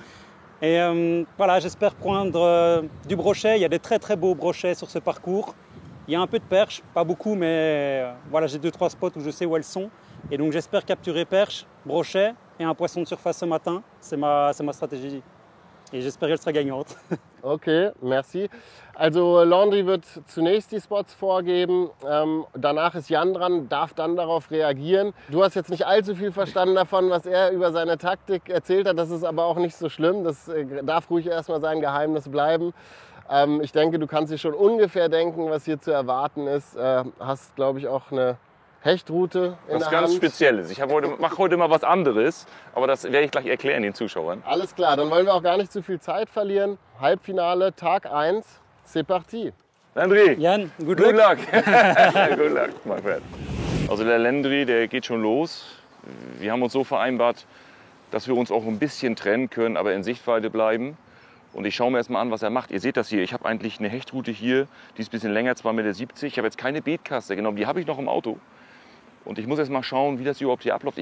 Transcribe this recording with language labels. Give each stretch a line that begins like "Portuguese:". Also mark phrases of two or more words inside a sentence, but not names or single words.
French: Et voilà, j'espère prendre du brochet, il y a des très très beaux brochets sur ce parcours. Il y a un peu de perche, pas beaucoup mais voilà, j'ai 2-3 spots où je sais où elles sont. Et donc j'espère capturer perche, brochet et un poisson de surface ce matin. C'est ma stratégie. Et j'espère qu'elle sera gagnante. Okay, merci.
German: Also Landry wird zunächst die Spots vorgeben, danach ist Jan dran, darf dann darauf reagieren. Du hast jetzt nicht allzu viel verstanden davon, was er über seine Taktik erzählt hat. Das ist aber auch nicht so schlimm. Das darf ruhig erstmal sein Geheimnis bleiben. Ich denke, du kannst dir schon ungefähr denken, was hier zu erwarten ist. Hast, glaube ich, auch eine Hechtrute in Was der ganz Hand. Spezielles. Ich mache heute mal was anderes, aber das werde ich gleich erklären den Zuschauern. Alles klar, dann wollen wir auch gar nicht zu viel Zeit verlieren. Halbfinale, Tag 1,
French: c'est parti. Landry,
English: Jan, good good luck. luck. Good luck, my friend.
German: Also der Landry, der geht schon los. Wir haben uns so vereinbart, dass wir uns auch ein bisschen trennen können, aber in Sichtweite bleiben. Und ich schaue mir erst mal an, was er macht. Ihr seht das hier, ich habe eigentlich eine Hechtrute hier, die ist ein bisschen länger, 2,70 Meter. Ich habe jetzt keine Beetkaste genommen, die habe ich noch im Auto. Und ich muss erst mal schauen, wie das überhaupt hier abläuft.